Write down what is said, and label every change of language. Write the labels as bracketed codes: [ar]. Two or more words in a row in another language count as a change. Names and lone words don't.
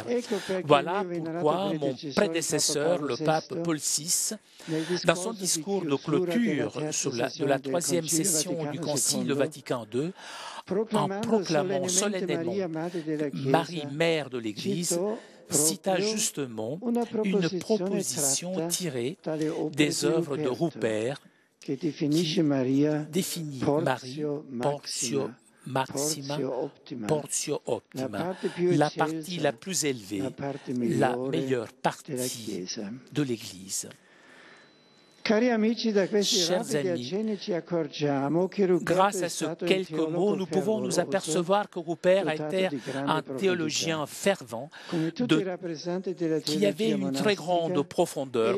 [fr] Voilà pourquoi mon prédécesseur, le pape Paul VI, dans son discours de clôture de la troisième session du Concile Vatican II, en proclamant solennellement Marie, mère de l'Église, cita justement une proposition tirée des œuvres de Rupert qui définit Marie [la] portio maxima, portio optima, [fr] la partie la plus élevée, la meilleure partie de l'Église. Chers amis, grâce à ces quelques mots, nous pouvons nous apercevoir que Rupert a été un théologien fervent qui avait une très grande profondeur.